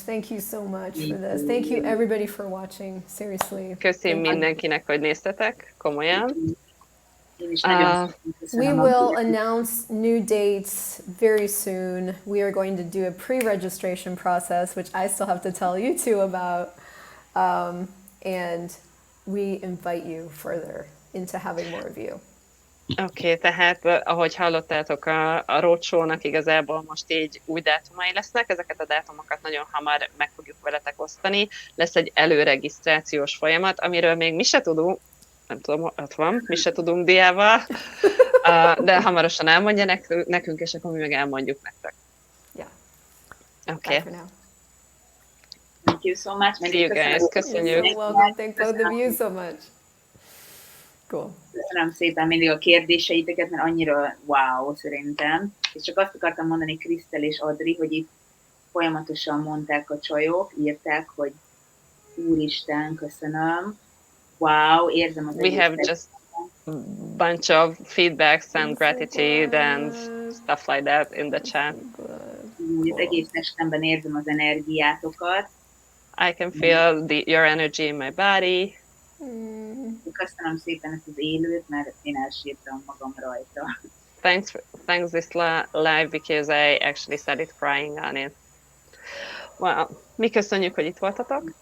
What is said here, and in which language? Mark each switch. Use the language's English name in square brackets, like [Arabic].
[English] Thank you so much for this. Thank you everybody for watching. Seriously. [Hungarian] Köszönöm mindenkinek, hogy néztetek, komolyan. Én is nagyon [English] We [Hungarian] köszönöm. [English] will announce new dates very soon. We are going to do a pre-registration process, which I still have to tell you two about. And we invite you further into having more of you. [Hungarian] Oké, tehát ahogy hallottátok, a roadshow-nak igazából most így új dátumai lesznek, ezeket a dátumokat nagyon hamar meg fogjuk veletek osztani. Lesz egy előregisztrációs folyamat, amiről még mi se tudunk, nem tudom, ott van, mi se tudunk diával, de hamarosan elmondja nekünk, és akkor mi meg elmondjuk nektek. [English] Yeah. [Hungarian] Oké. [English] Bye for now. Thank you so much. See you guys. [Hungarian] Köszönjük. [English] You're so welcome. Thank both of you so much. Cool. [Hungarian] Köszönöm szépen mindig a kérdéseiteket, mert annyira wow szerintem. És csak azt akartam mondani Christel és Adri, hogy itt folyamatosan mondták a csajok, írták, hogy Úristen, köszönöm. Wow, érzem az [English] We have just a bunch of feedbacks and gratitude and stuff like that in the chat. [Hungarian] Az egész testemben érzem az energiátokat. [English] I can feel your energy in my body. [Hungarian] Köszönöm szépen ezt az élőt, mert én elsírtam magam rajta. [English] Thanks this live because I actually started crying on it. [Hungarian] Well, mi köszönjük, hogy itt voltatok.